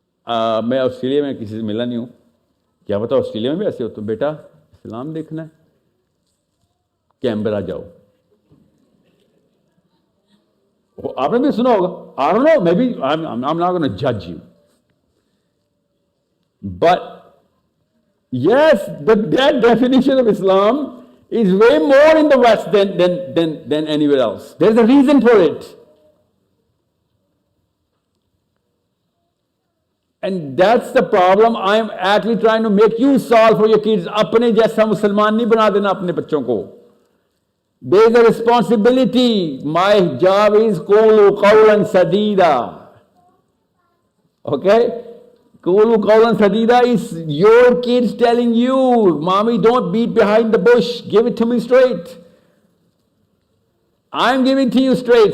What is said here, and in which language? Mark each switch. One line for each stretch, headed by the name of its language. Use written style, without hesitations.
Hindi: मैं ऑस्ट्रेलिया में किसी से मिला नहीं हूँ, क्या पता ऑस्ट्रेलिया में भी ऐसे हो. तो बेटा इस्लाम देखना है, कैनबरा जाओ. आपने भी सुना होगा.
English: I don't know, maybe I'm not going to judge you. But yes, that definition of Islam is way more in the West than anywhere else. There's a reason for it. And that's the problem I'm actually trying to make you solve for your kids.
Hindi: अपने जैसा मुसलमान नहीं बना देना अपने बच्चों को.
English: There's a responsibility. My job is
Arabic: قولوا قولا سديدا.
English: Okay?
Arabic: قولوا قولا سديدا
English: is your kids telling you, Mommy, don't beat behind the bush. Give it to me straight. I'm giving to you straight.